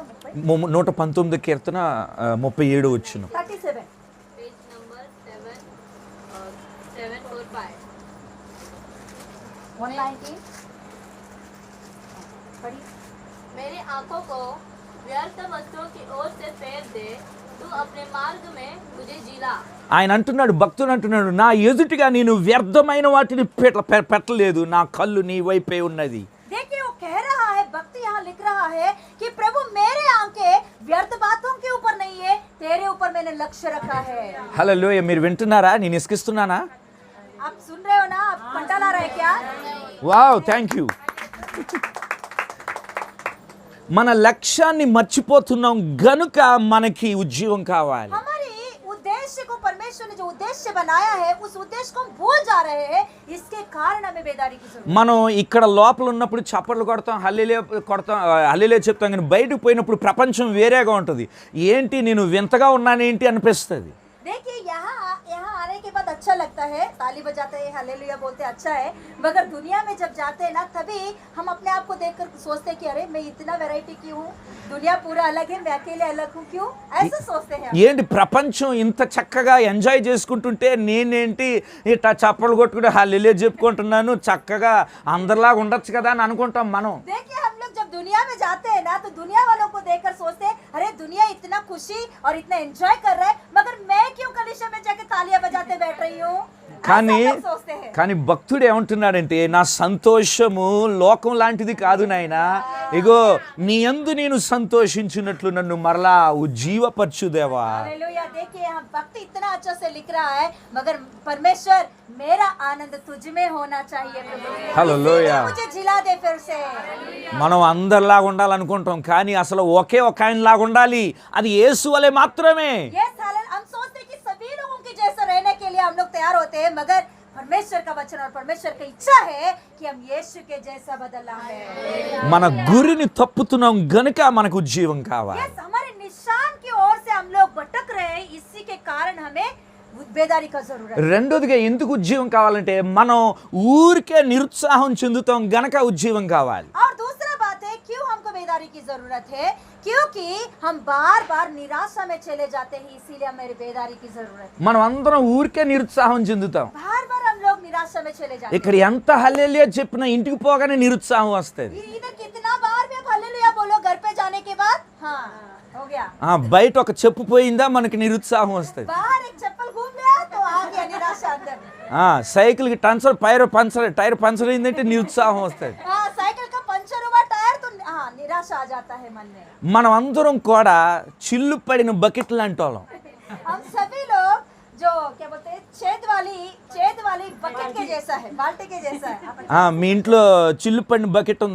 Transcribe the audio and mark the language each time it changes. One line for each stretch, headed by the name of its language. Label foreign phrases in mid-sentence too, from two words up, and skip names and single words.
Telugu: 119వ కీర్తన 37వ వచనం. 37
Hindi: पेज नंबर 745 119 पढ़िए मेरी आंखों को व्यर्थ वस्तुओं की ओर से फेर दे तू अपने मार्ग में मुझे जिला
Telugu: ఆయన అంటున్నాడు, భక్తుడు అంటున్నాడు, నా ఎదుటిగా నేను వ్యర్థమైన వాటిని పెట్టలేదు, నా కళ్ళు నీ వైపే ఉన్నది.
Hindi: देखिए वो कह रहा है भक्त यहाँ लिख रहा है कि प्रभु मेरे आंखें व्यर्थ बातों के ऊपर नहीं है तेरे ऊपर मैंने लक्ष्य रखा है
Telugu: హల్లెలూయా. మీరు వింటున్నారా? నేను ఇసుకిస్తున్నానా?
Hindi: आप सुन रहे हो ना आप कंटा ला रहे क्या
English: Wow, thank you.
Telugu: మన లక్ష్యాన్ని మర్చిపోతున్నాం గనుక మనకి ఉద్యోగం కావాలి.
Hindi: हमारे उद्देश्य को परमेश्वर ने जो उद्देश्य बनाया है उस उद्देश्य को हम भूल जा रहे हैं, इसके कारण हमें बेदारी की जरूरत
Telugu: మనం ఇక్కడ లోపల ఉన్నప్పుడు చప్పట్లు కొడతాం, హల్లెలూయా చెప్తాం, కానీ బయటకు పోయినప్పుడు ప్రపంచం వేరేగా ఉంటుంది. ఏంటి నేను వింతగా ఉన్నానేంటి అనిపిస్తుంది.
Hindi: देखिए यहाँ यहाँ आने के बाद अच्छा लगता है, ताली बजाते हैं, हालेलुया बोलते हैं, अच्छा है, मगर दुनिया में जब जाते हैं ना तभी हम अपने आप को देखकर सोचते हैं कि अरे मैं इतना वैरायटी की हूँ, दुनिया पूरा अलग है, मैं अकेले अलग हूँ, क्यों ऐसा सोचते हैं.
Telugu: ఏంటి ప్రపంచం ఇంత చక్కగా ఎంజాయ్ చేసుకుంటుంటే నేనేంటి ఇట్లా చప్పట్లు కొట్టుకుంటే హల్లెలూయా చెప్పుకుంటున్నాను, చక్కగా అందరిలాగా ఉండొచ్చు కదా అని అనుకుంటాం మనం.
Hindi: देखिए हम लोग जब दुनिया में जाते हैं ना तो दुनिया वालों को देखकर सोचते हैं अरे दुनिया इतना खुशी और इतना एंजॉय कर रहा है, मगर मैं क्यों कलीसिया में जाके तालियां बजाते बैठ रही हूँ.
Telugu: కానీ
Hindi: ऐसा लोग सोचते हैं.
Telugu: కానీ భక్తుడు ఏమంటున్నాడంటే నా సంతోషము లోకం లాంటిది కాదు నాయనా, ఇగో నీ యందు నేను సంతోషించినట్లు నన్ను మరలా ఉజ్జీవపరచు దేవా.
Hindi: हालेलुया. देखिए हम भक्त इतना अच्छा से लिख रहा है, मगर परमेश्वर मेरा आनंद तुझ में होना चाहिए प्रभु. हालेलुया. इसीलिए मुझे जिला दे फिर से.
Telugu: మనం అందరిలాగా ఉండాలనుకుంటాం, కానీ అసలు ఒకే ఒక ఆయనలాగా ఉండాలి, అది యేసు వలె మాత్రమే.
English: Yes,
Hindi: हालेलुया. हम सोचते हैं कि सभी लोगों के जैसा रहने के लिए हम लोग तैयार होते हैं, मगर परमेश्वर का वचन और परमेश्वर की इच्छा है कि हम यीशु के जैसा बदलना है.
Telugu: మన గురిని తప్పుతున్నాం గనుక మనకు ఉజ్జీవం కావాలి.
English: Yes,
Hindi: हमारे निशान की ओर से हम लोग भटक रहे हैं, इसी के कारण हमें बेदारी का जरूरत है.
Telugu: రెండోదిగా ఎందుకు ఉజ్జీవం కావాలంటే మనం ఊరికే నిరుత్సాహం చెందుతాం గనక ఉజ్జీవం కావాలి.
Hindi: और दूसरा बात है क्यों हमको बेदारी की जरूरत है, क्योंकि हम बार बार निराशा में चले जाते हैं, इसीलिए हमें बेदारी की जरूरत है.
Telugu: మనం అందరం ఊరికే నిరుత్సాహం చెందుతాం.
Hindi: बार बार हम लोग निराशा में चले जाते
Telugu: ఇక్కడ ఎంత హల్లెలూయా చెప్పినా ఇంటికి పోగానే నిరుత్సాహం వస్తుంది.
Hindi: हैं. इधर कितना बार भी आप हालेलुया बोलो घर पे जाने के बाद, हाँ हो गया.
Telugu: బయట ఒక చెప్పు పోయిందా మనకి నిరుత్సాహం వస్తుంది.
Hindi: बाहर एक चप्पल घूम लिया तो आ गया निराशा अंदर.
Telugu: సైకిల్కి టైర్ పంచర్ అయిందంటే నిరుత్సాహం వస్తుంది.
Hindi: हाँ साइकिल का पंचर हुआ टायर तो हाँ निराशा आ जाता है मन में.
Telugu: మనం అందరం కూడా చిల్లు పడిన బకెట్ లాంటి వాళ్ళం.
Hindi: हम सभी लोग जो क्या बोलते हैं छेद वाली बकेट के जैसा है, बाल्टी के जैसा है.
Telugu: మీ ఇంట్లో చిల్లు పడిన బకెట్ ఉందా?